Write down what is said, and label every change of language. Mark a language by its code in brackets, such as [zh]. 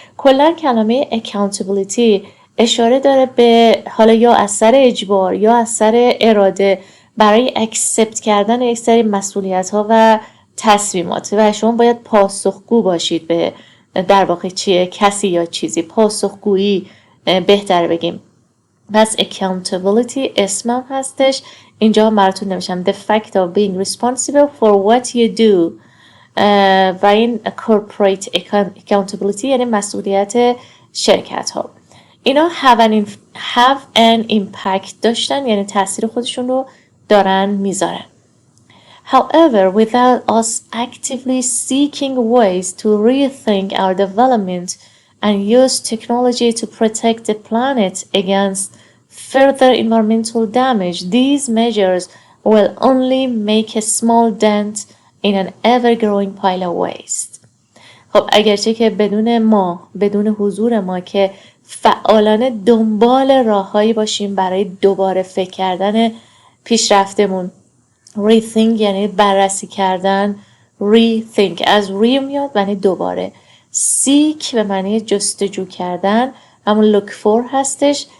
[fa] کلا کلمه accountability اشاره داره به حالا یا اثر اجبار یا اثر اراده برای اکسپت کردن یک سری مسئولیت ها و تصمیمات و شما باید پاسخگو باشید به در واقع چیه کسی یا چیزی. پاسخگویی بهتر بگیم. پس accountability اسمم هستش. اینجا براتون نمیشم [en] the fact of being responsible for what you do [fa] و این [en] corporate accountability [fa] یعنی مسئولیت شرکت ها. اینا [en] have an impact [fa] داشتن، یعنی تاثیر خودشون رو دارن میذارن. [en] However, without us actively seeking ways to rethink our development and use technology to protect the planet against further environmental damage, these measures will only make a small dent in an ever-growing pile of waste. [fa] خب اگرچه که بدون حضور ما که فعالانه دنبال راههایی باشیم برای دوباره فکر کردن پیشرفتمون. rethink یعنی بررسی کردن، rethink از re میاد معنی دوباره، seek به معنی جستجو کردن، همون [en] look for [fa] هستش.